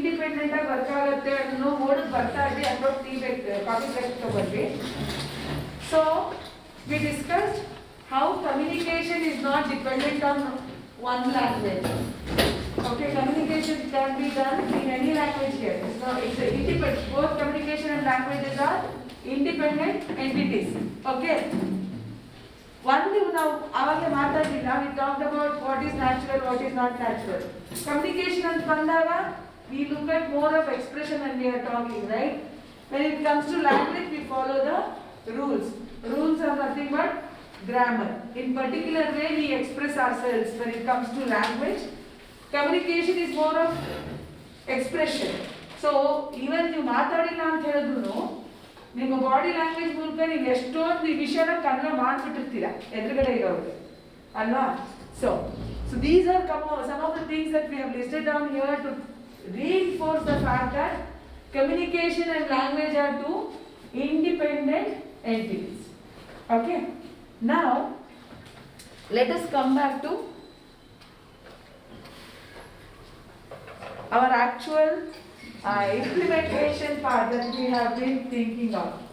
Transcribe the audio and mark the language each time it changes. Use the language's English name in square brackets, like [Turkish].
[Kannada] Independent ಆಗಿ work ಆಗುತ್ತೆ ಅನ್ನೋ ಓಡಕ್ ಬರ್ತಾ ಇದ್ವಿ ಅಥವಾ ಕಾಫಿ ಬ್ರೇಕ್ ತಗೊಂಡ್ವಿ. [English] So we discussed how communication is not dependent on one language. Okay, communication can be done in any language here. It's independent. Both communication and languages are independent entities. Okay. One thing now, [Kannada] avage maatadilla, [English] we talked about what is natural, what is not natural. Communication and bandaga, we look at more of expression when we are talking, right? When it comes to language, we follow the rules. Rules are nothing but grammar. In particular way we express ourselves when it comes to language. Communication is more of expression. So even you [Kannada] ಮಾತಾಡಿಲ್ಲ ಅಂತ ಹೇಳಿದ್ರು ನಿಮ್ಮ body language ಮೂಲಕ ನೀವು ಎಷ್ಟೊಂದು ಈ ವಿಷಯನ ಕನ್ನಡ ಮಾಡ್ಬಿಟ್ಟಿರ್ತೀರ ಎದುರುಗಡೆ ಇರೋರಿಗೆ ಅಲ್ವಾ. [English] So these are some of the things that we have listed down here to reinforce the fact that communication and language are two independent entities. Okay. Now, let us come back to our actual implementation part that we have been thinking of.